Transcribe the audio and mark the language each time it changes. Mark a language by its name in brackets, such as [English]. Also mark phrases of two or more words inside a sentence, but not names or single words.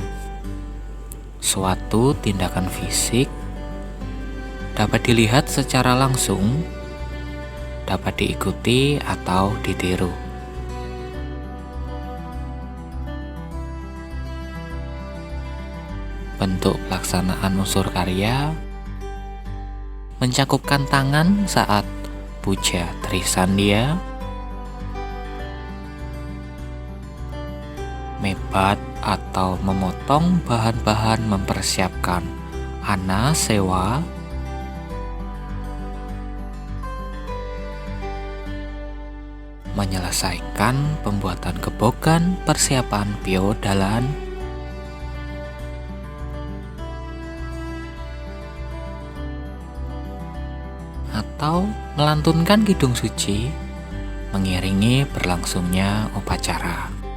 [Indonesian] Suatu tindakan fisik dapat dilihat secara langsung, dapat diikuti atau ditiru. Bentuk pelaksanaan unsur karya mencakupkan tangan saat puja Trisandya, mebat atau memotong bahan-bahan mempersiapkan ana sewa, menyelesaikan pembuatan gebogan persiapan piodalan, atau melantunkan kidung suci mengiringi berlangsungnya upacara.